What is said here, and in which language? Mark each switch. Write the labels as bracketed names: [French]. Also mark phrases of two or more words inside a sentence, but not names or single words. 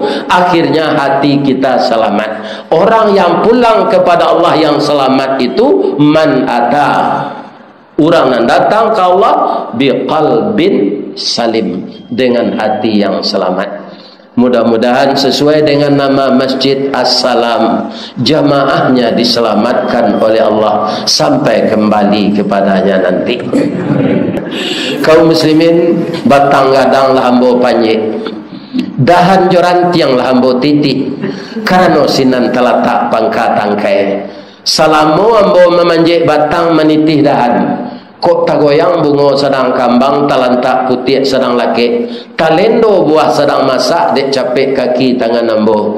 [Indonesian] Akhirnya hati kita selamat. Orang yang pulang kepada Allah yang selamat itu [Arabic] من أتى, [Indonesian] orang yang datang ke Allah [Arabic] بقلب سليم, [Indonesian] dengan hati yang selamat. Mudah-mudahan sesuai dengan nama Masjid As-Salam, jamaahnya diselamatkan oleh Allah sampai kembali kepadanya nanti. [Minangkabau] Kaum muslimin, batang gadang lah ambo panjik, dahan joran tiang lah ambo titik, karena sinan telatak pangkat tangkai. Salamu ambo memanjik batang menitih dahan. Kok tagoyang bungo sedang kambang, talantak putih sedang laki, talendo buah sedang masak, dek capek kaki tangan ambo.